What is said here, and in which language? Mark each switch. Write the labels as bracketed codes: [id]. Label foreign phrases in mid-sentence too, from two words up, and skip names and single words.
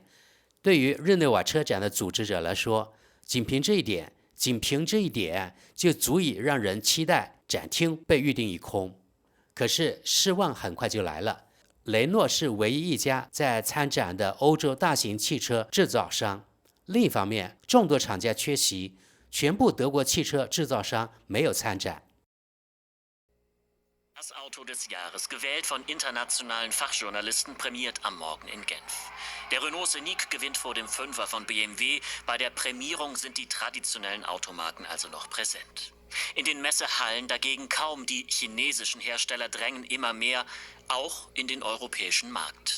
[zh] 对于日内瓦车展的组织者来说，仅凭这一点就足以让人期待展厅被预定一空。可是失望很快就来了，雷诺是唯一一家在参展的欧洲大型汽车制造商。另一方面，众多厂家缺席，全部德国汽车制造商没有参展。 [de] Das Auto des Jahres, gewählt von internationalen Fachjournalisten, prämiert am Morgen in Genf. Der Renault Scenic gewinnt vor dem Fünfer von BMW. Bei der Prämierung sind die traditionellen Automarken also noch präsent. In den Messehallen dagegen kaum. Die chinesischen Hersteller drängen immer mehr, auch in den europäischen Markt.